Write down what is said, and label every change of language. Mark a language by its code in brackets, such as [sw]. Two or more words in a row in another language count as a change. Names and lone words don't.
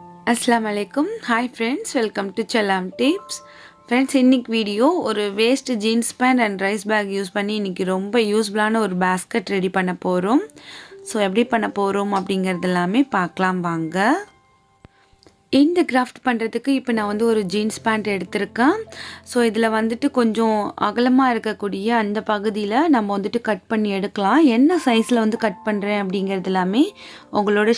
[ar] السلام عليكم [en] hi friends welcome to chalam tips friends [ta] இன்னைக்கு வீடியோ ஒரு [en] waste jeans pant and rice bag use [ta] பண்ணி இன்னைக்கு ரொம்ப யூஸ்ஃபுல்லான ஒரு பாஸ்கெட் ரெடி பண்ண போறோம் சோ எப்படி பண்ண போறோம் அப்படிங்கறது எல்லாமே பார்க்கலாம் வாங்க இந்த கிராஃப்ட் பண்றதுக்கு இப்போ நான் வந்து ஒரு [en] jeans pant [ta] எடுத்துர்க்கேன் சோ இதுல வந்துட்டு கொஞ்சம் அகலமா இருக்க கூடிய அந்த பகுதியில நம்ம வந்துட்டு கட் பண்ணி எடுக்கலாம் என்ன சைஸ்ல வந்து கட் பண்றேன் அப்படிங்கறது எல்லாமே உங்களோட